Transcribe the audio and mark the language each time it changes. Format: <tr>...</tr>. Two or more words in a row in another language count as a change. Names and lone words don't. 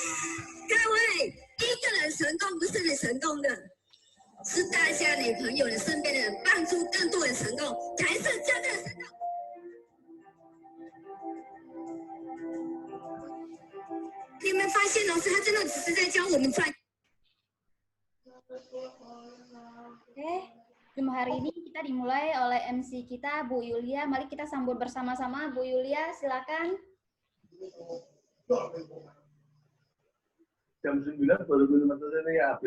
<zh>各位，一个人成功不是你成功的，是大家你朋友、你身边的人帮助更多人成功，才是真正的成功。你们发现老师他真的只是在教我们赚。</zh> <id>Oke, jumpa hari ini kita dimulai oleh MC kita Bu Yulia. Mari kita sambut bersama-sama. Bu Yulia, silakan. Jam 9 baru minum ini ya, habis</id>